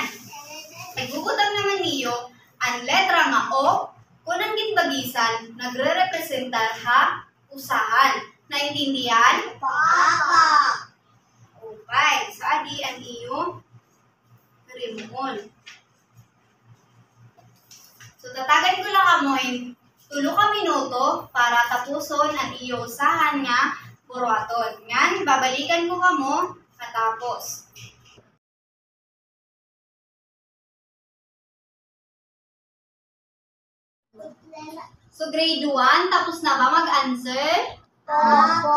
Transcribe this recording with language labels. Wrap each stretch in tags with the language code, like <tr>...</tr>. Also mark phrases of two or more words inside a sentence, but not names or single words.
<war>Ibubutang naman niyo ang letra nga O kung ang ginbagisan nagre-representar ha usahan. Naintindihan? Papa. Okay, so adi ang iyong remote. So tatagan ko lang amoy 3 ka minuto para tapuson ang iyong usahan nga buruaton. Ngan, babalikan ko kamo katapos. So grade 1,</war> <tl>tapos na ba mag-answer?</tl> <war>Opo.</war>